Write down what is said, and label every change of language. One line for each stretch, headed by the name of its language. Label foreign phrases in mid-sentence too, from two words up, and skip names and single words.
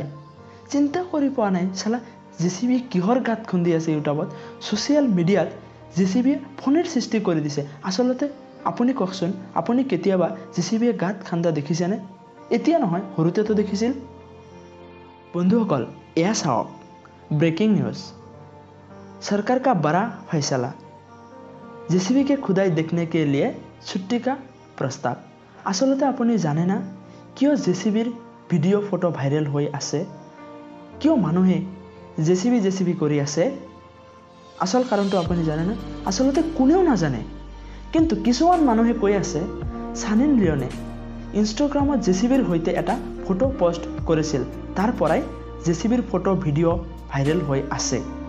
Assamese: চিন্তা কৰি পোৱা নাই চালা জেচিবি কিহৰ গাত খুন্দি আছে ইউটিউবত? ছ'চিয়েল মিডিয়াত জেচিবিয়ে ফণীৰ সৃষ্টি কৰি দিছে। আচলতে আপুনি কওকচোন, আপুনি কেতিয়াবা জেচিবিয়ে গাত খান্দা দেখিছেনে? এতিয়া নহয়, সৰুতেতো দেখিছিল। বন্ধুসকল এয়া চাওক, ব্ৰেকিং নিউজ।
Hindi: सरकार का बड़ा फैसला, जेसीबी के खुदाई देखने के लिए छुट्टी का प्रस्ताव।
Assamese: आसलते আপুনি জানে না কিয় জেচিবিৰ ভিডিঅ' ফটো ভাইৰেল হৈ আছে? কিয় মানুহে জেচিবি কৰি আছে? আসল কাৰণটো আপুনি জানে না? আসলতে কোনেও নাজানে, কিন্তু কিছুমান মানুহে কৈ আছে সানী লিঅনে ইনষ্টাগ্ৰামত জেচিবিৰ সৈতে এটা ফটো পোষ্ট কৰিছিল, তাৰ পৰাই জেচিবিৰ ফটো ভিডিঅ' ভাইৰেল হৈ আছে।